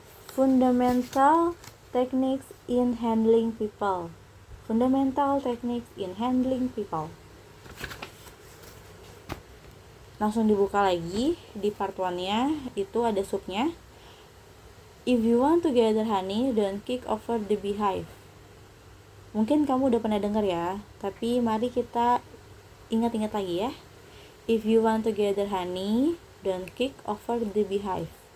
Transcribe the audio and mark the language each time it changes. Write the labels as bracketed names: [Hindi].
[English] Fundamental Techniques in Handling People. Fundamental Techniques in Handling People. [Indonesian] Langsung dibuka lagi di part 1-nya, itu ada subnya. [English] If you want to gather honey, don't kick over the beehive. [Indonesian] Mungkin kamu udah pernah dengar ya, tapi mari kita ingat-ingat lagi ya. [English] If you want to gather honey, don't kick over the beehive.